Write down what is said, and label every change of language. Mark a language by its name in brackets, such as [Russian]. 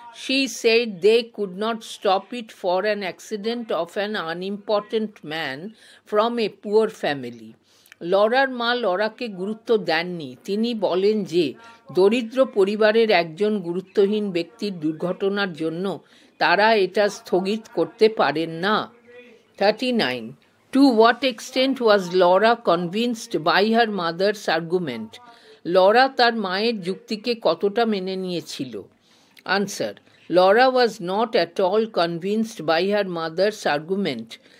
[English] She said they could not stop it for an accident of an unimportant man from a poor family. [Bangla] Lawler মা লরাকে গুরুত্ব দেননি। তিনি বলেন যে দরিদ্র পরিবারের একজন গুরুত্বহীন ব্যক্তির দুর্ঘটনার জন্য তারা এটা স্থগিত করতে পারেন না। [English] 39. To what extent was Laura convinced by her mother's argument? [Bangla] Laura তার মায়ের যুক্তিকে কতটা মেনে নিয়েছিল? [English] Answer. Laura was not at all convinced by her mother's argument.